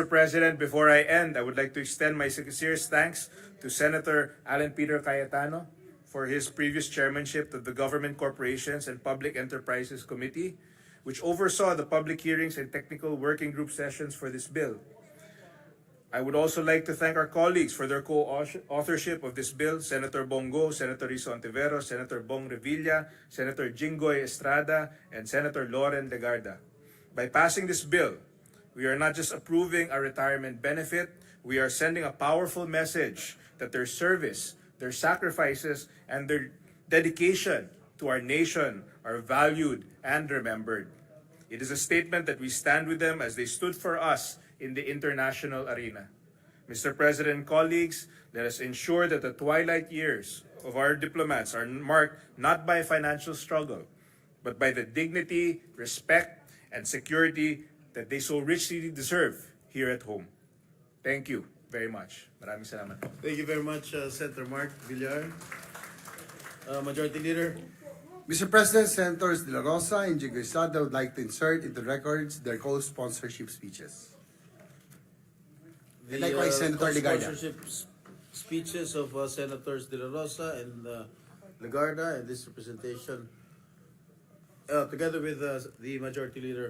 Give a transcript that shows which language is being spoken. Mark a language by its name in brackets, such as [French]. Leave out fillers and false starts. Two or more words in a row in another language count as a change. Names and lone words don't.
[English] President, before I end, I would like to extend my sincerest thanks to Senator Alan Peter Cayetano for his previous chairmanship of the Government Corporations and Public Enterprises Committee, which oversaw the public hearings and technical working group sessions for this bill. I would also like to thank our colleagues for their co-authorship of this bill, Senator Bongo, Senator Rizo Ontiveros, Senator Bong Revilla, Senator Jinggoy Estrada, and Senator Loren Legarda. By passing this bill, we are not just approving a retirement benefit, we are sending a powerful message that their service, their sacrifices, and their dedication to our nation are valued and remembered. It is a statement that we stand with them as they stood for us in the international arena. Mr. President and colleagues, let us ensure that the twilight years of our diplomats are marked not by financial struggle, but by the dignity, respect, and security that they so richly deserve here at home. Thank you very much. [Filipino] Maraming salamat. [English] Thank you very much, Senator Mark Villar. Majority Leader. Mr. President, Senators De La Rosa and Jinggoy Estrada would like to insert into records their co-sponsorship speeches. And likewise, Senator Legarda. Co-sponsorship speeches of Senators De La Rosa and Legarda, and this representation, together with the Majority Leader.